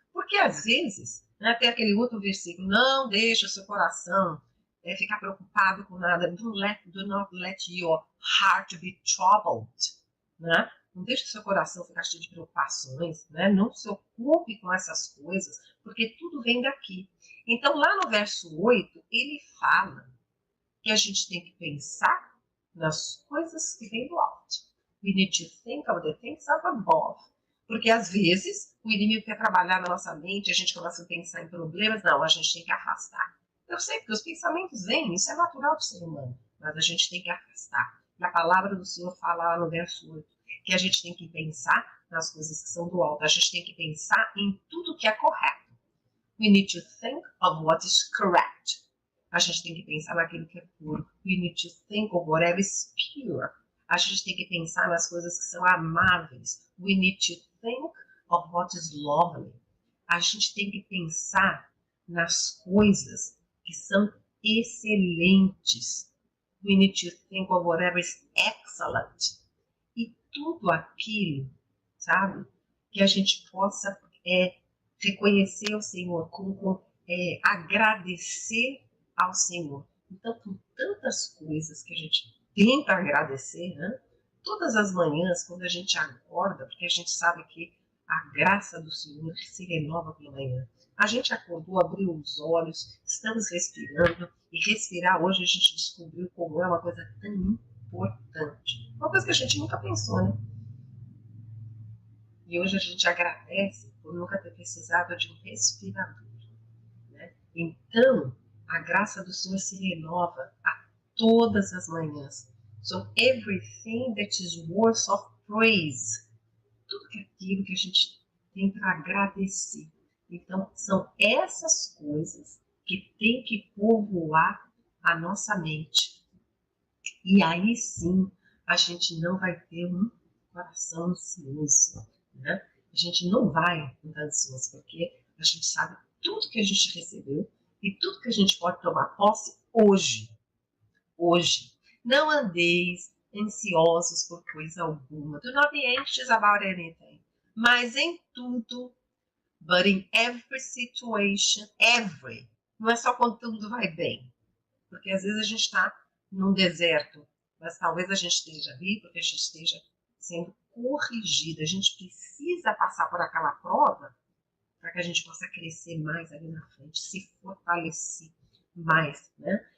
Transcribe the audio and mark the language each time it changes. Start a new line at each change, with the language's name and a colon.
Portuguese: Porque às vezes, né, tem aquele outro versículo, não deixa o seu coração ficar preocupado com nada,
English: do not let your heart be troubled,
Portuguese: né? Não deixe o seu coração ficar cheio de preocupações, né? Não se ocupe com essas coisas, porque tudo vem daqui. Então, lá no verso 8, ele fala que a gente tem que pensar nas coisas que vêm do alto.
English: We need to think of the things up above.
Portuguese: Porque, às vezes, o inimigo quer trabalhar na nossa mente, a gente começa a pensar em problemas, não, a gente tem que afastar. Eu sei que os pensamentos vêm, isso é natural do ser humano, mas a gente tem que afastar. E a palavra do Senhor fala lá no verso 8, que a gente tem que pensar nas coisas que são do alto, a gente tem que pensar em tudo que é correto.
English: We need to think of what is correct.
Portuguese: A gente tem que pensar naquilo que é puro.
English: We need to think of whatever is pure.
Portuguese: A gente tem que pensar nas coisas que são amáveis.
English: We need to think of what is lovely.
Portuguese: A gente tem que pensar nas coisas que são excelentes.
English: We need to think of whatever is excellent.
Portuguese: E tudo aquilo, sabe, que a gente possa reconhecer o Senhor, agradecer ao Senhor. Então, com tantas coisas que a gente tem para agradecer, né? Todas as manhãs, quando a gente acorda, porque a gente sabe que a graça do Senhor se renova pela manhã. A gente acordou, abriu os olhos, estamos respirando, e respirar hoje a gente descobriu como é uma coisa tão importante. Uma coisa que a gente nunca pensou, né? E hoje a gente agradece por nunca ter precisado de um respirador, né? Então, a graça do Senhor se renova a todas as manhãs.
English: So, everything that is worth of praise.
Portuguese: Tudo aquilo que a gente tem para agradecer. Então, são essas coisas que tem que povoar a nossa mente. E aí sim, a gente não vai ter um coração ansioso, né? A gente não vai estar ansioso, porque a gente sabe tudo que a gente recebeu e tudo que a gente pode tomar posse hoje. Hoje. Não andeis ansiosos por coisa alguma.
English: Do not be anxious about anything.
Portuguese: Mas em tudo,
English: but in every situation, every.
Portuguese: Não é só quando tudo vai bem. Porque às vezes a gente está num deserto, mas talvez a gente esteja ali porque a gente esteja sendo corrigida. A gente precisa passar por aquela prova para que a gente possa crescer mais ali na frente, se fortalecer mais, né?